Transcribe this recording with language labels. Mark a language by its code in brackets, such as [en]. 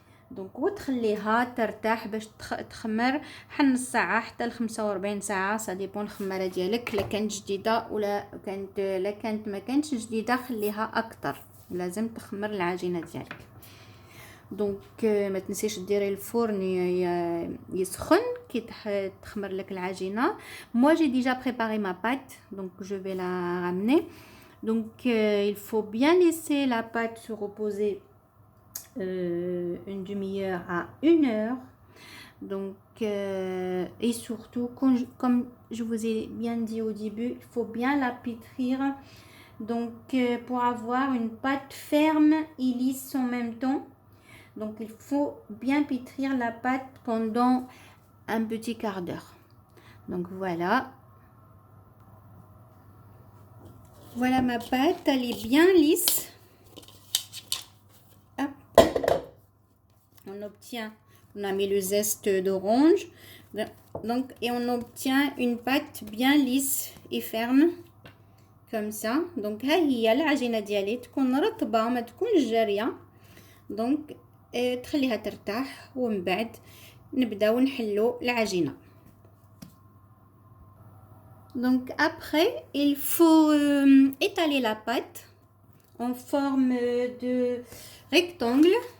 [ar] دونك وتخليها ترتاح باش تخمر حن نص ساعه حتى ل 45 ساعه، سا ديبون الخماره ديالك. لا كانت جديده ولا كانت ما كانتش جديده خليها اكثر، لازم تخمر العجينه ديالك. دونك ما تنسيش ديري الفرن يسخن كي تخمر لك العجينه. [fr] moi j'ai déjà préparé ma pâte, donc je vais la ramener. Donc il faut bien laisser la pâte se reposer une demi-heure à 1 heure. Donc et surtout comme je vous ai bien dit au début, il faut bien la pétrir, donc pour avoir une pâte ferme et lisse en même temps. Donc il faut bien pétrir la pâte pendant un petit quart d'heure. Donc voilà. Voilà ma pâte, elle est bien lisse. Hop. On a mis le zeste d'orange. Donc, et on obtient une pâte bien lisse et ferme. Comme ça. [ar] Donc ها هي العجينة ديالي تكون رطبة ما تكونش جارية. Donc تخليها ترتاح ومن بعد نبداو نحلو العجينة. [fr] Donc après il faut étaler la pâte en forme de rectangle.